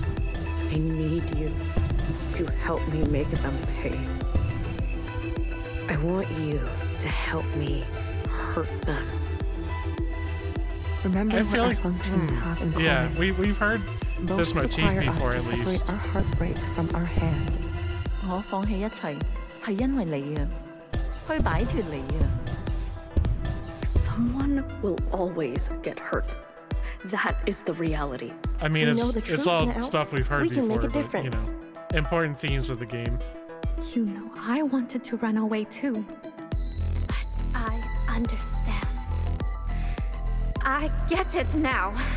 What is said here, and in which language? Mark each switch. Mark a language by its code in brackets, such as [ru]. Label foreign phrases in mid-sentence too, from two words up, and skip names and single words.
[en] I need you to help me make them pay. I want you to help me hurt them. Remember I what feel our like, functions have in common. Yeah, we've heard this motif require before us at to least. separate our heartbreak from our hand. [yue] 我放棄一切係因為你啊，去擺脫你啊。 [en] Someone will always get hurt. That is the reality. I mean, We know the it's truth all now. stuff we've heard We before, can make a but, you difference. know, important themes of the game. You know, I wanted to run away too. But I understand. I get it now.